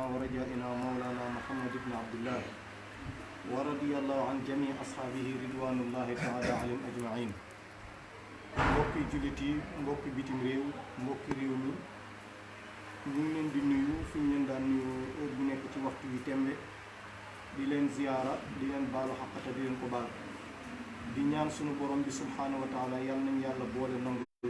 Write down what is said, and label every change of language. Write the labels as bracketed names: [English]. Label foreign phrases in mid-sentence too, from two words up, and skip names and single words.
[Arabic] ورجائنا مولانا محمد بن عبد الله ورضي الله عن جميع أصحابه رضوان الله تعالى عليهم أجمعين [Wolof] mbokki jullit yi mbokki bitim réew mbokki réew mi ñu ngi leen di nuyu fi ñu leen daan nuyu heure bu nekk ci waxtu wi tembe di leen ziyaara di leen baalu xaqata di leen ko baal di ñaan sunu borom bi [Arabic] سبحانه وتعالى [Wolof] yàlla nañ yàlla boole nangu